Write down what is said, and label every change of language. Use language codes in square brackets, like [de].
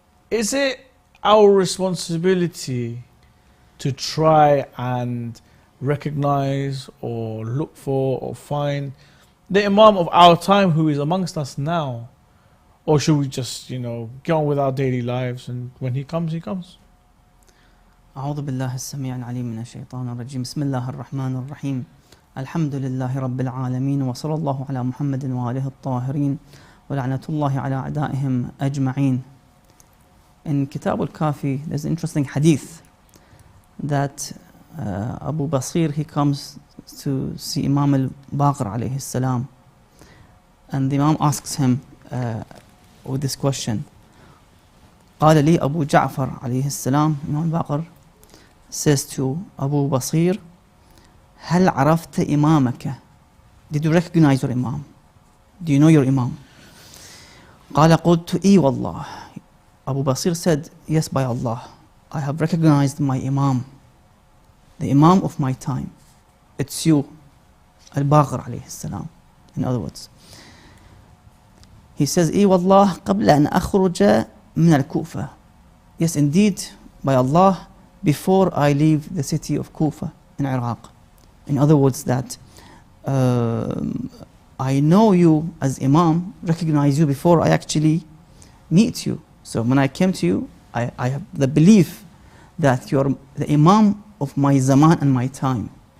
[en] Is it our responsibility to try and recognize or look for or find the Imam of our time who is amongst us now? Or should we just, get on with our daily lives, and when he comes, he comes? [ar] أعوذ بالله السميع العليم من الشيطان الرجيم بسم الله الرحمن الرحيم الحمد لله رب العالمين وصلى الله على محمد وآله الطاهرين ولعنة الله على أعدائهم أجمعين. [en] In Kitab al-Kafi, there's an interesting hadith that Abu Basir, he comes to see Imam al-Baqir alayhi salam, and the Imam asks him with this question. [ar] قال لي أبو جعفر عليه السلام, [en] Imam al-Baqir says to Abu Basir, [ar] هل عرفت إمامك? [en] Did you recognize your Imam? Do you know your Imam? [ar] قال قلت إي والله. [en] Abu Basir said, yes, by Allah, I have recognized my Imam, the Imam of my time. It's you, al-Baqir alayhi salam. In other words, he says, [ar] إي والله قبل أن أخرج من الكوفة. [en] Yes, indeed, by Allah, before I leave the city of Kufa in Iraq. In other words, that I know you as Imam, recognize you before I actually meet you. So when I came to you, I have the belief that you're the Imam of my zaman and my time.